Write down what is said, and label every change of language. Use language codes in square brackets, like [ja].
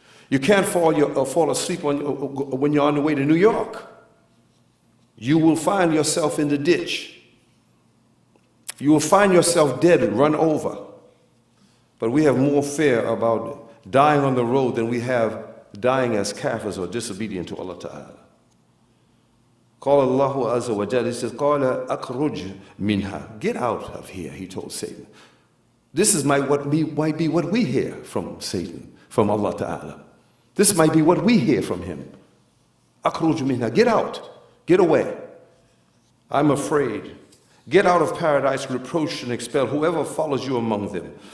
[en] You can't fall asleep when you're on the way to New York. You will find yourself in the ditch. You will find yourself dead and run over. But we have more fear about dying on the road than we have dying as kafirs or disobedient to Allah Ta'ala. [ar] قال الله عز وجل, [en] He says, [ar] قال أخرج منها. [en] Get out of here, He told Satan. This is might be what we hear from Satan, from Allah Ta'ala. This might be what we hear from him. [ar] أخرج منها. [en] Get out. Get away. I'm afraid. Get out of paradise, reproach and expel whoever follows you among them.